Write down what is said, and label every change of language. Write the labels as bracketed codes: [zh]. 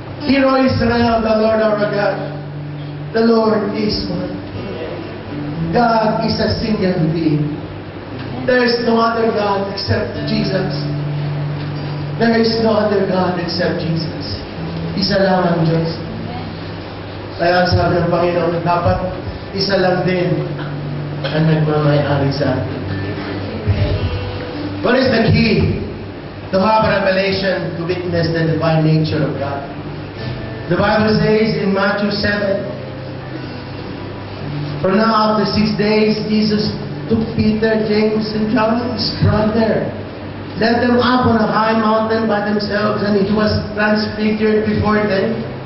[en] Hear, O Israel, the Lord our God. The Lord is one. God is a single being. There is no other God except Jesus. There is no other God except Jesus. [tl] Isa lang ang Diyos. Kaya sabi ng Panginoon, dapat isa lang din ang nagmamayari sa atin. [en] What is the key to have a revelation to witness the divine nature of God? The Bible says in Matthew 7, for now after 6 days, Jesus took Peter, James, and John, his brother, led them up on a high mountain by themselves, and He was transfigured before them.